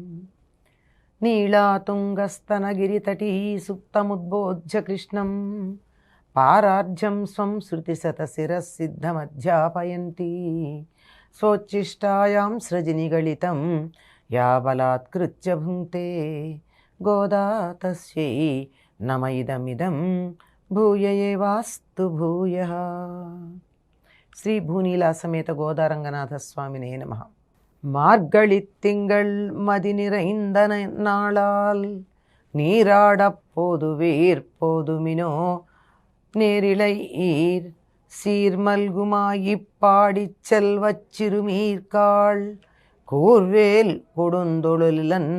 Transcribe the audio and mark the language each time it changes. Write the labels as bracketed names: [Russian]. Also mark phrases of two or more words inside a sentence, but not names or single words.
[Sanskrit] నీళాతుంగస్తనగిరితటీ సుప్తముద్బోధ్య కృష్ణం పారార్జం స్వం శృతిశతశిరసిద్ధమధ్యాపయంతి స్వోచ్ఛిష్టాయాం సృజనిగళితం యా బలాత్కృత్య భుంక్తే గోదా తస్యై నమ ఇదమిదం భూయ ఏవాస్తు భూయః. శ్రీ భూనీలా సమేత గోదారంగనాథ స్వామినే నమః. [Tamil] மார்கழித்திங்கள் மதி நிறைந்த நாளால் நீராடப்போதுவீர் போதுமினோ நேரிழை ஈர் சீர்மல்குமாயிப்பாடிச் செல்வச் சிறுமீர்காள் கூர்வேல் கொடுந்தொழிலன்